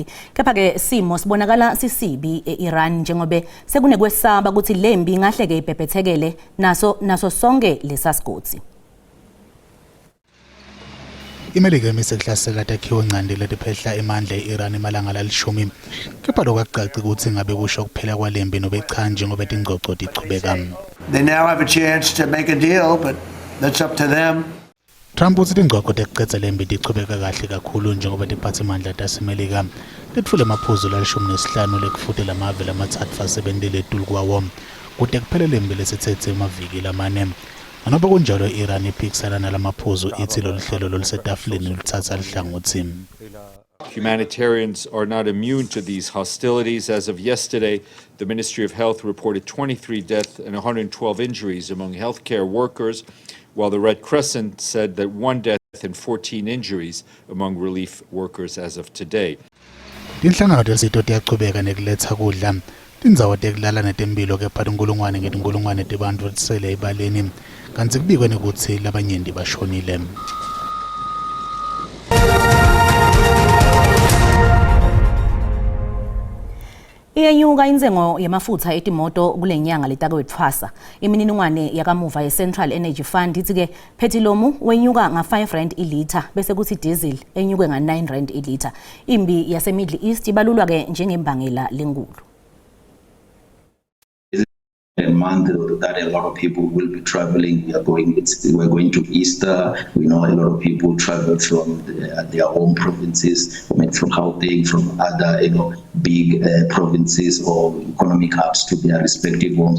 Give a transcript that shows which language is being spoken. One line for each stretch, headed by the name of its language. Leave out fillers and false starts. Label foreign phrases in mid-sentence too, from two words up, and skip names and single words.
Swati: Kepha-ke simo sibonakala sisibi e-Iran njengoba sekunekwesaba ukuthi lembi ingahle-ke ibhebhethekele naso sonke lesasigodi. imelika imise kuhlasela takhiwo ncandi letiphehla emandla e-Iran emalanga lalishumi. Kepha lokacaci ukuthi ngabe kusho kuphela kwalembi nobe cha njengoba tingxoxo tichubeka.
English: They now have a chance to make a deal, but that's up to them.
Swati: Trump uthi tingxoxo tekucedza lembi tichubeka kahle kakhulu njengoba tiphathimandla tasemelika letfule amaphuzu la-15 lekufute lamave lamatsatfu asebentile etulu kwawo kude kuphele lembi lesithethe emaviki lamane. Nanoba kunjalo iIran iphikisana nalamaphuzu ithi lolu hlelo lolusetafuleni luthatha lihlangothi.
English: Humanitarians are not immune to these hostilities. As of yesterday, the Ministry of Health reported 23 deaths and 112 injuries among healthcare workers, while the Red Crescent said that 1 death and 14 injuries among relief workers as of today.
Swati: Tinhlangano tesito tiyachubeka nekuletha kudla tindzawo tekulala netempilo kepha tinkulungwane ngetinkulungwane tebantfu tisele ebaleni kanti kubikwe nekutsi labanyenti bashonile. Iyenyuka inzengo yamafutha etimoto kulenyanga letakwetfwasa. Imininingwane yakamuva ye-Central Energy Fund ithi-ke phethiloli wenyuka nga-R5 ilitha bese kuthi diesel enyuke nga-R9 ilitha. Imbi yase-Middle East ibalulwa-ke njengembangela lenkulu.
English: A month that a lot of people will be traveling. We're going to Easter. We know a lot of people travel from their home provinces, from Gauteng, from other big provinces or economic hubs to their respective homes.